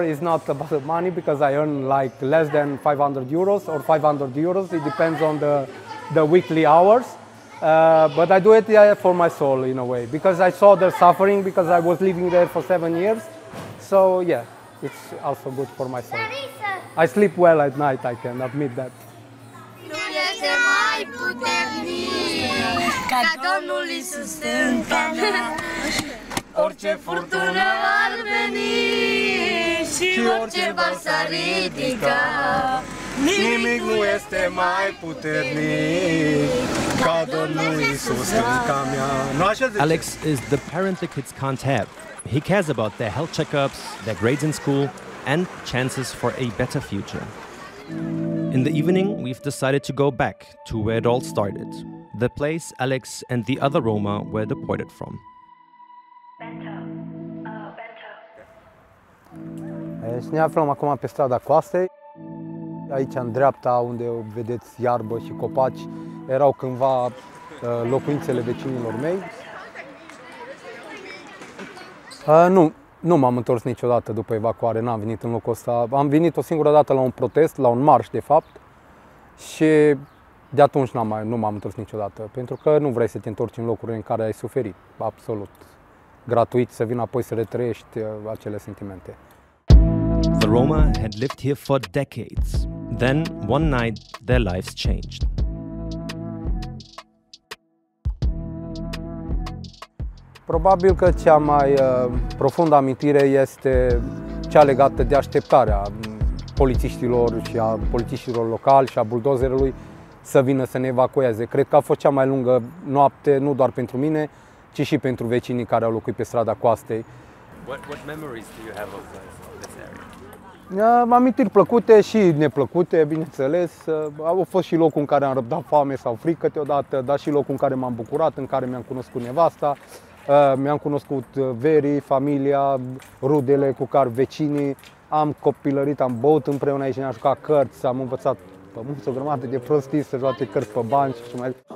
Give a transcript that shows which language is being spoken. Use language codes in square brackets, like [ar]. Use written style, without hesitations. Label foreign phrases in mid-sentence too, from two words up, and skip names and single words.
[en] It's not about money because I earn like less than 500 euros or 500 euros. It depends on the weekly hours. But I do it for my soul in a way because I saw their suffering because I was living there for 7 years. So yeah, it's also good for my soul. I sleep well at night, I can admit that. [ro] Orice furtună ar veni și orice val s-ar ridica, nimic nu este mai puternic ca Domnul Iisus stânca mea. [en] Alex is the parent the kids can't have. He cares about their health checkups, their grades in school, and chances for a better future. In the evening, we've decided to go back to where it all started, the place Alex and the other Roma were deported from. [ro] Ne aflăm acum pe strada Coastei. Aici, în dreapta, unde vedeți iarbă și copaci, erau cândva locuințele vecinilor mei. Nu m-am întors niciodată după evacuare, n-am venit în locul ăsta. Am venit o singură dată la un protest, la un marș de fapt, și de atunci nu m-am întors niciodată, pentru că nu vrei să te întorci în locuri în care ai suferit, absolut. Gratuit, să vin apoi să retrăiești acele sentimente. [en] The Roma had lived here for decades. Then, one night, their lives changed. [ro] Probabil că cea mai profundă amintire este cea legată de așteptarea polițiștilor și a polițiștilor locali și a buldozerului să vină să ne evacueze. Cred că a fost cea mai lungă noapte, nu doar pentru mine, ci și pentru vecinii care au locuit pe strada Coastei. [en] What memories do you have of this area? [ro] Amintiri plăcute și neplăcute, bineînțeles. Au fost și locul în care am răbdat foame sau frică câteodată, dar și locul în care m-am bucurat, în care mi-am cunoscut nevasta, mi-am cunoscut verii, familia, rudele cu care vecinii. Am copilărit, am băut împreună aici, ne-am jucat cărți, am învățat pe mulți o grămadă de prostii să joace cărți pe bani și mai.